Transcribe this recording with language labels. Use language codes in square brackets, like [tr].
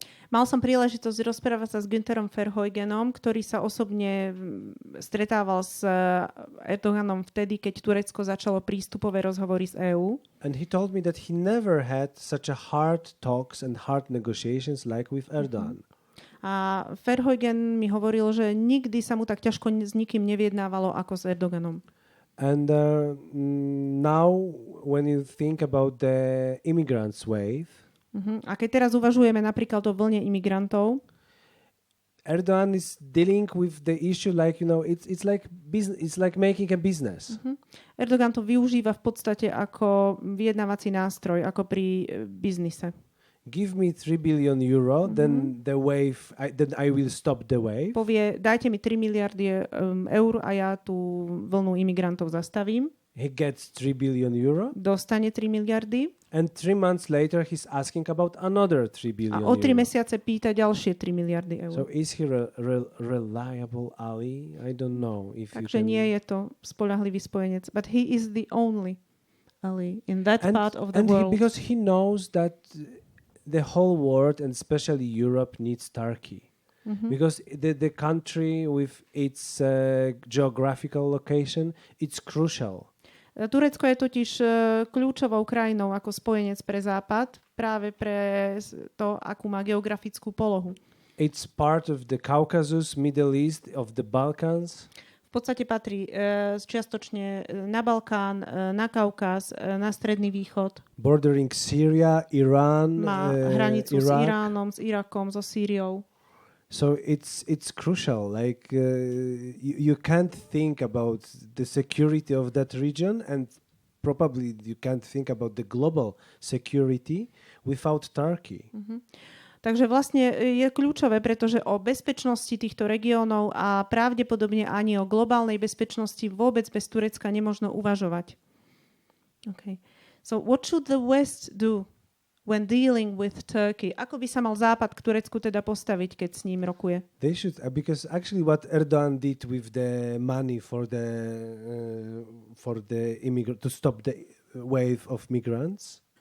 [sk] Mal som príležitosť rozprávať sa s Güntherom Verheugenom, ktorý sa osobne stretával s Erdoganom vtedy, keď Turecko začalo prístupové rozhovory s EÚ. [en] And he told me that he never had such a hard talks and hard negotiations like with Erdogan. [sk] A Verheugen mi hovoril, že nikdy sa mu tak ťažko s nikým nevyjednávalo ako s Erdoganom. [en] And now when you think about the immigrants wave, [sk] a keď teraz uvažujeme napríklad o vlne imigrantov, [en] Erdogan is dealing with the issue like, it's like business, it's like making a business. [sk] Erdogan to využíva v podstate ako vyjednávací nástroj, ako pri biznise. [en] Give me 3 billion euro, then the wave, then I will stop the wave. [sk] Povie, dajte mi 3 miliardy eur a ja tú vlnu imigrantov zastavím. [en] He gets 3 billion euro. [sk] Dostane 3 miliardy. [en] And 3 months later he's asking about another 3 billion [sk] a o 3 [en] euro. [sk] mesiace pýta ďalšie 3 miliardy eur. [en] So is he a reliable ally? I don't know. [sk] Takže nie je to spoľahlivý spojenec. [en] But he is the only ally in that part of the world. Because he knows that the whole world and especially Europe needs Turkey. Because the country with its geographical location, it's crucial. [sk] Turecko je totiž kľúčovou krajinou ako spojenec pre Západ, práve pre to, akú má geografickú polohu. [en] It's part of the Caucasus, Middle East, of the Balkans. [sk] V podstate patrí čiastočne na Balkán, na Kaukaz, na Stredný východ. [en] Bordering Syria, Iran, [sk] má hranicu [en] Iraq. [sk] S Iránom, s Irakom, so Sýriou. [en] So it's crucial. Like you can't think about the security of that region, and probably you can't think about the global security without Turkey. [sk] Takže vlastne je kľúčové, pretože o bezpečnosti týchto regiónov a pravdepodobne ani o globálnej bezpečnosti vôbec bez Turecka nemožno uvažovať. [en] Okay. So what should the West do when dealing with Turkey? [sk] Ako by sa mal Západ k Turecku teda postaviť, keď s ním rokuje? [en] They should, because actually what Erdogan did with the money for the to stop the wave of migrants.